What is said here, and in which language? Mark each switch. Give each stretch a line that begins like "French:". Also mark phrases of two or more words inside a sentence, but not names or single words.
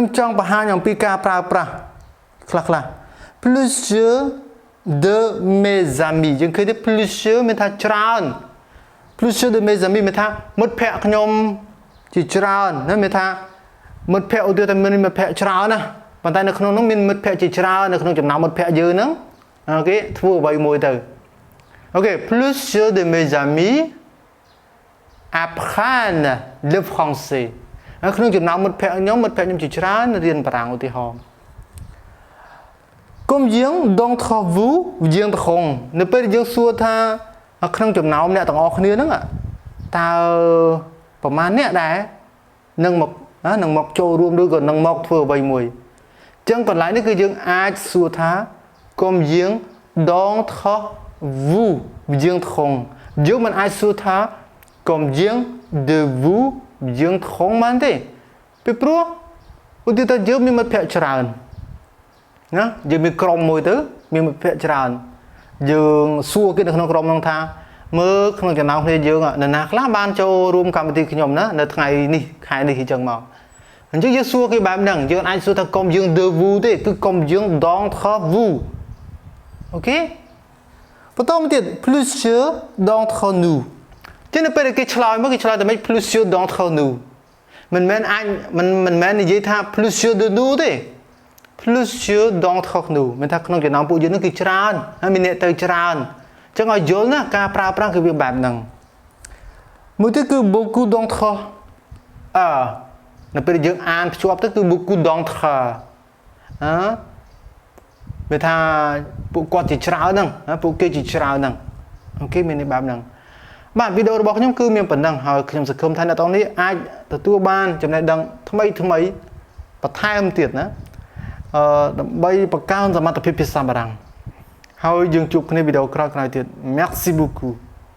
Khmer: ចង់បង្ហាញអំពីការប្រើប្រាស់ខ្លះ
French: plusieurs de mes amis
Khmer: យើងឃើញទេ plusieurs មានថាច្រើន plusieurs
French: de mes amis
Khmer: មានថាមិត្តភ័ក្តិខ្ញុំជាច្រើនណាមានថាមិត្តភ័ក្តិឧទាហរណ៍មានមិត្តភ័ក្តិច្រើនណាប៉ុន្តែនៅក្នុងនោះមានមិត្តភ័ក្តិជាច្រើននៅក្នុងចំណោមមិត្តភ័ក្តិយើងហ្នឹងអូខេធ្វើអ្វីមួយទៅអូខេ
French: plusieurs de mes amis apprennent le français
Khmer: នៅក្នុងចំណោមមិត្តភ័ក្តិខ្ញុំជាច្រើនរៀនបារាំងឧទាហរណ៍
French: Combien d'entre vous
Khmer: យើងត្រង់នៅពេលយើងសួរថាក្នុងចំណោមអ្នកទាំងអស់គ្នាហ្នឹងតើប្រមាណអ្នកដែរនឹងមកចូលរួមឬក៏នឹងមកធ្វើអ្វីមួយអញ្ចឹងកន្លែងនេះគឺយើងអាចសួរថា
French: Combien d'entre vous
Khmer: យើងត្រង់យើងមិនអាចសួរថា
French: Combien de vous
Khmer: យើងត្រង់ បានទេពីព្រោះឧទាហរណ៍យើងមានមិត្តភ័ក្តិច្រើនណាយើងមានក្រុមមួយទៅមានមិត្តភ័ក្តិច្រើនយើងសួរគេនៅក្នុងក្រុមហ្នឹងថាមើលក្នុងចំណោ មគ្នាយើងនរណាខ្លះបានចូលរួមកម្មវិធីខ្ញុំណានៅថ្ងៃនេះខែនេះអញ្ចឹងមកអញ្ចឹង យើងសួរគេបែបហ្នឹងយើងអាចសួរថាកុំយើង
French: de vous
Khmer: ទេគឺកុំយើង
French: d'entre vous
Khmer: អូខេបន្តមកទៀត
French: plusieurs d'entre nous
Khmer: ចឹងនៅពេលគេឆ្លើយមកគេឆ្លើយតែមិន
French: plusieurs d'entre nous
Khmer: មិនមែននិយាយថា
French: plusieurs de nous
Khmer: ទេ
French: plusieurs d'entre nous
Khmer: មានថាក្នុងចំណោមពួកយើងនឹងគឺច្រើនហើយមានអ្នកទៅច្រើនអញ្ចឹងឲ្យយល់ណាការប្រើប្រាស់គឺវាបែបហ្នឹងមួយទៀតគឺ
French: beaucoup d'entre
Khmer: នៅពេលយើងអានភ្ជាប់ទៅគឺ
French: beaucoup d'entre
Khmer: វាថាពួកគាត់ជាច្រើនហ្នឹងពួកគេជាច្រើនហ្នឹងអូខេមានន័យបែបហ្នឹងបាទវីដេអូរបស់ខ្ញុំគឺមានប៉ុណ្ណឹងហើយខ្ញុំសង្ឃឹមថាអ្នកទាំងនេះអាចទទួលបានចំណេះដឹងថ្មីបន្ថែមទៀតណាដើម្បីបង្កើនសមត្ថភាពភាសាបារាំងហើយយើងជួបគ្នាវីដេអូក្រោយៗទៀត
French: Merci beaucoup